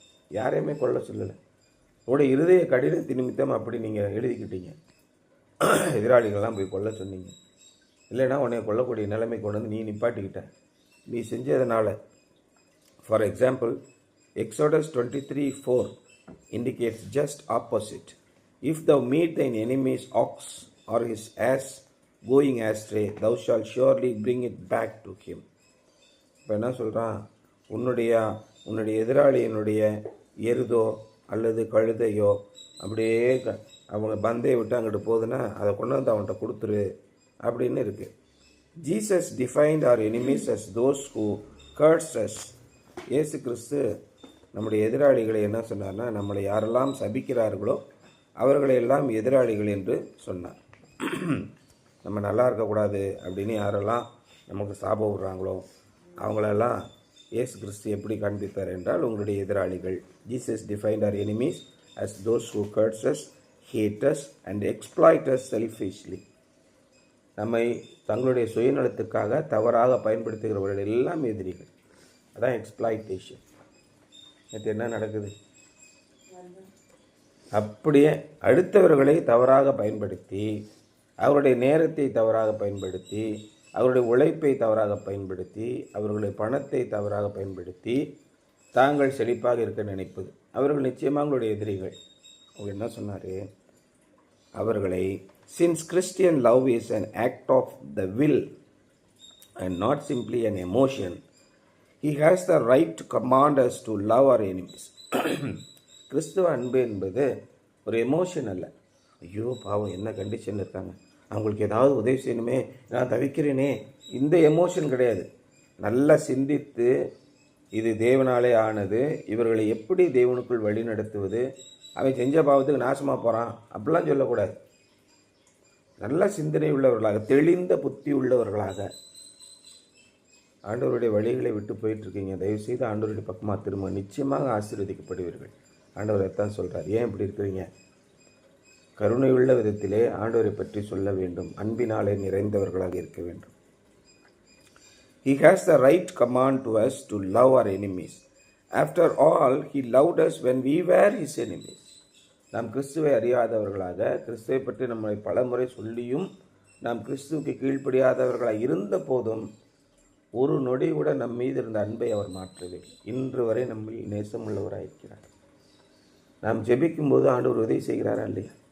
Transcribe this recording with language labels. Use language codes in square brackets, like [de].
[ta] யாரையுமே கொல்ல சொல்லலை. உங்களுடைய இருதய கடினத்து நிமித்தம் அப்படி நீங்கள் எழுதிக்கிட்டீங்க. எதிராளிகள்லாம் போய் கொல்ல சொன்னீங்க. இல்லைன்னா உன்னை கொல்லக்கூடிய நிலைமை கொண்டு வந்து நீ நிப்பாட்டிக்கிட்ட. நீ செஞ்சதுனால. [en] For example, Exodus 23:4 indicates just opposite. If thou meet thine enemy's ox or his ass going astray, thou shalt surely bring it back to him. [ta] இப்போ என்ன சொல்கிறான்? உன்னுடைய எதிராளியினுடைய எருதோ அல்லது கழுதையோ அப்படியே அவங்க பந்தையை விட்டு அங்கிட்டு போகுதுன்னா அதை கொண்டு வந்து அவன்கிட்ட கொடுத்துரு அப்படின்னு இருக்குது. [en] Jesus defined our enemies as those who curse us. [ta] இயேசு கிறிஸ்து நம்முடைய எதிராளிகளை என்ன சொன்னார்னா, நம்மளை யாரெல்லாம் சபிக்கிறார்களோ அவர்களையெல்லாம் எதிராளிகள் என்று சொன்னார். நம்ம நல்லா இருக்கக்கூடாது அப்படின்னு யாரெல்லாம் நமக்கு சாபம் விடுறாங்களோ அவங்களெல்லாம் இயேசு கிறிஸ்து எப்படி காண்பித்தார் என்றால், உங்களுடைய எதிராளிகள். [en] Jesus defined our enemies as those who curse us, hate us and exploit us selfishly. [ta] நம்மை தங்களுடைய சுயநலத்துக்காக தவறாக பயன்படுத்துகிறவர்கள் எல்லாம் எதிரிகள். அதான் எக்ஸ்ப்ளாய்டேஷன். நேற்று என்ன நடக்குது? அப்படியே அடுத்தவர்களை தவறாக பயன்படுத்தி, அவருடைய நேரத்தை தவறாக பயன்படுத்தி, அவருடைய உழைப்பை தவறாக பயன்படுத்தி, அவர்களுடைய பணத்தை தவறாக பயன்படுத்தி தாங்கள் செழிப்பாக இருக்க நினைப்பது. அவர்கள் நிச்சயமாக அவங்களுடைய எதிரிகள். அவங்க என்ன சொன்னார்? [en] அவர்களை, since Christian love is an act of the will and not simply an emotion, he has the right to command us to love our enemies. [ta] கிறிஸ்துவ அன்பு என்பது ஒரு எமோஷன் அல்ல. ஐயோ பாவம் என்ன கண்டிஷனில் இருக்காங்க, அவங்களுக்கு ஏதாவது உதவி செய்யணுமே, நான் தவிக்கிறேனே, இந்த எமோஷன் கிடையாது. நல்லா சிந்தித்து இது தேவனாலே ஆனது, இவர்களை எப்படி தேவனுக்குள் வழி நடத்துவது, அவன் செஞ்ச பாவத்துக்கு நாசமாக போகிறான் அப்படிலாம் சொல்லக்கூடாது. நல்ல சிந்தனை உள்ளவர்களாக, தெளிந்த புத்தி உள்ளவர்களாக ஆண்டவருடைய வழிகளை விட்டு போயிட்டுருக்கீங்க. தயவுசெய்து ஆண்டவருடைய பக்கமாக திரும்ப, நிச்சயமாக ஆசீர்வதிக்கப்படுவீர்கள். ஆண்டவர் எத்தான் சொல்கிறார். ஏன் இப்படி இருக்கிறீங்க? கருணையுள்ள விதத்திலே ஆண்டவரை பற்றி சொல்ல வேண்டும். அன்பினாலே நிறைந்தவர்களாக இருக்க வேண்டும். [en] He has the right command to us to love our enemies. After all, He loved us when we were His enemies. [ta] நாம் கிறிஸ்துவை அறியாதவர்களாக, கிறிஸ்துவை பற்றி நம்மை பலமுறை சொல்லியும் நாம் கிறிஸ்துவுக்கு கீழ்ப்படியாதவர்களாக இருந்த போதும் ஒரு நொடி கூட நம் மீது இருந்த அன்பை அவர் மாற்றவில்லை. இன்று வரை நம்மில் நேசமுள்ளவராக இருக்கிறார். நாம் ஜெபிக்கும்போது ஆண்டவர் உதவி செய்கிறாரா இல்லையா?